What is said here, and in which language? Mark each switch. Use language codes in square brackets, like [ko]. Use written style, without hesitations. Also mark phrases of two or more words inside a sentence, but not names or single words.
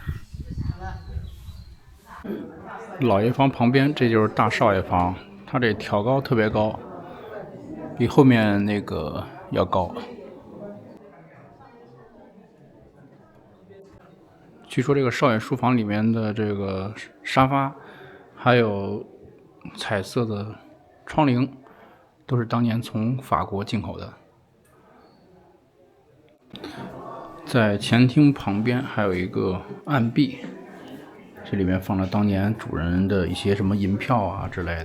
[zh] 老爺房旁邊，這就是大少爺房，它這挑高特別高，比後面那個要高。據說這個少爺書房裡面的這個沙發，還有彩色的窗棂都是当年从法国进口的。在前厅旁边还有一个暗壁，这里面放了当年主人的一些什么银票啊之类的。